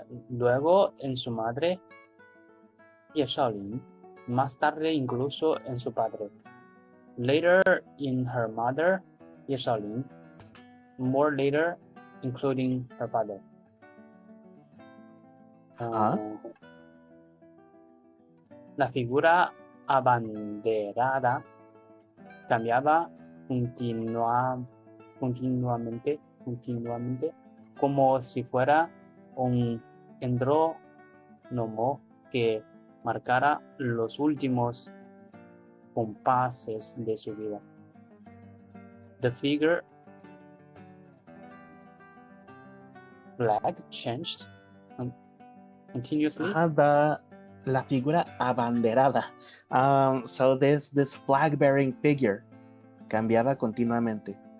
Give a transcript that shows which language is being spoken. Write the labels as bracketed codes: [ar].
[es] Luego en su madre, Ye Shaolin, más tarde incluso en su padre. [en] Later in her mother, Ye Shaolin, more later, including her father. [es] La figura abanderada cambiaba continuamente, como si fuera un endrónomo que marcara los últimos compases de su vida. [en] The figure flag changed continuously. [es] La figura abanderada. [en] So this flag-bearing figure [es] cambiaba continuamente.